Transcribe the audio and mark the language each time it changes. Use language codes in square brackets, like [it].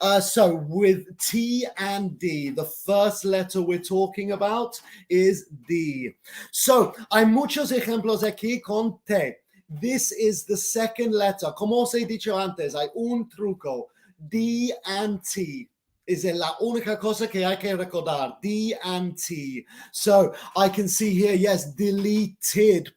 [en] So with T and D, the first letter we're talking about is D. [es] So hay muchos ejemplos aquí con T. [en] This is the second letter. [es] Como os he dicho antes, hay un truco. [en] D and T is [es] la única cosa que hay que recordar. [en] D and T. So I can see here, yes, deleted.